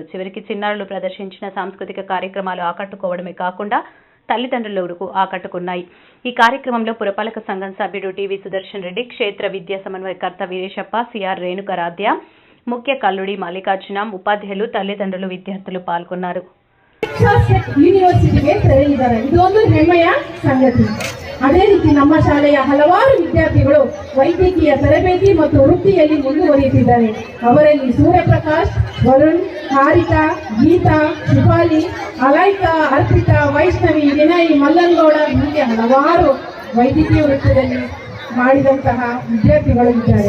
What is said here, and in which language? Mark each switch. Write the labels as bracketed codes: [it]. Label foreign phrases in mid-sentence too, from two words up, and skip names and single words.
[te] చివరికి చిన్నారులు ప్రదర్శించిన సాంస్కృతిక కార్యక్రమాలు ఆకట్టుకోవడమే కాకుండా తల్లిదండ్రులకు ఆకట్టుకున్నాయి. ఈ కార్యక్రమంలో పురపాలక సంఘం సభ్యుడు టీవీ సుదర్శన్ రెడ్డి, క్షేత్ర విద్యా సమన్వయకర్త వీరేశప్ప, సిఆర్ రేణుకరాధ్య, ముఖ్య కల్లుడి మల్లికార్జున, ఉపాధ్యాయులు, తల్లిదండ్రులు, విద్యార్థులు పాల్గొన్నారు. [kn] ಯೂನಿವರ್ಸಿಟಿಗೆ ತೆರಳಿದ್ದಾರೆ. ಇದೊಂದು ಹೆಮ್ಮೆಯ ಸಂಗತಿ. ಅದೇ ರೀತಿ ನಮ್ಮ ಶಾಲೆಯ ಹಲವಾರು ವಿದ್ಯಾರ್ಥಿಗಳು ವೈದ್ಯಕೀಯ ತರಬೇತಿ ಮತ್ತು ವೃತ್ತಿಯಲ್ಲಿ ಮುಂದುವರಿಯುತ್ತಿದ್ದಾರೆ. ಅವರಲ್ಲಿ ಸೂರ್ಯಪ್ರಕಾಶ್, ವರುಣ್, ಹಾರಿಕಾ, ಗೀತಾ, ಶಿಫಾಲಿ, ಅಲೈಕಾ, ಅರ್ಪಿತಾ, ವೈಷ್ಣವಿ, ವಿನಯ್, ಮಲ್ಲನಗೌಡ ಹೀಗೆ ಹಲವಾರು ವೈದ್ಯಕೀಯ ವೃತ್ತದಲ್ಲಿ ಮಾಡಿದಂತಹ ವಿದ್ಯಾರ್ಥಿಗಳು ಇದ್ದಾರೆ.